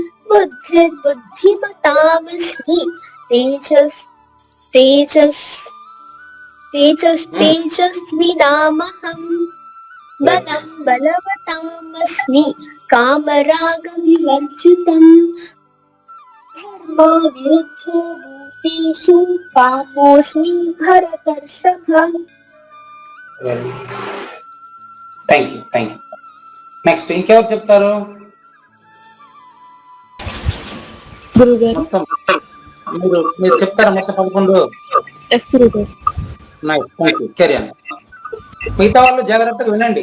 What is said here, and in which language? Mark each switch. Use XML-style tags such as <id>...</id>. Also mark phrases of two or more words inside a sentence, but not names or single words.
<sa>बुद्धिर्बुद्धिमतामस्मि तेजस्तेजस्विनामहम्। बलं बलवतामस्मि कामरागविवर्जितम्। धर्मो विरुद्धो भूतेषु कामोऽस्मि भरतर्षभ।</sa> <en>Thank you.</en> <te>నెక్స్ట్ ఇంకెవరు చెప్తారు? గురుగారు. మొత్తం మీరు చెప్తారా మొత్తం 11? ఎస్ గురుగారు.</te> <en>Thank you. Carry on.</en> <te>మిగతా వాళ్ళు జాగ్రత్తగా వినండి.</te>